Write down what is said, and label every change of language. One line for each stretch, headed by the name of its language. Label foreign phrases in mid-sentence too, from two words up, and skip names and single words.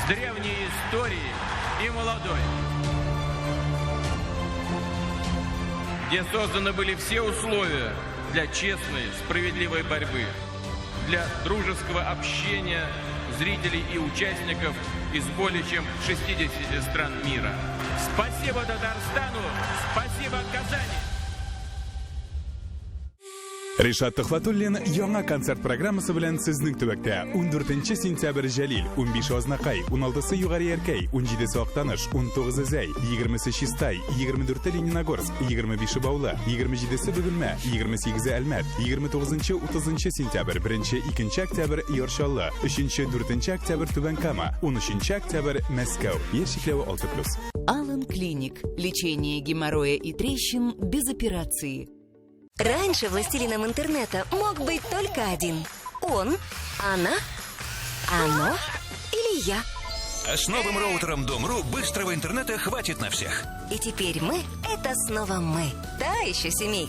Russian: с древней историей и молодой, где созданы были все условия для честной, справедливой борьбы, для дружеского общения зрителей и участников из более чем 60 стран мира. Спасибо Татарстану, спасибо Казани.
Tatar: Ришат Тухватуллин яңа концерт программасы белән сезнең төбәктә 14 сентябрь Җәлил, 15 Азнакай, 16 Югары Яркәй, 17 Актаныш, 19 Зәй, 20 Чистай, 24 Лениногорск, 25 Баулы, 27 Бөгелмә, 28 Әлмәт, 29-30 сентябрь, 1-2 октябрь Яршаллы, 3-4 октябрь Түбән Кама, 13 октябрь Мәскәү. Яшикләве 6+.
Russian: Алан Клиник. Лечение геморроя и трещин без операции. Раньше властелином интернета мог быть только один. Он, она, оно или я. А с новым роутером Дом.ру быстрого интернета хватит на всех. И теперь мы — это снова мы. Та еще семейка.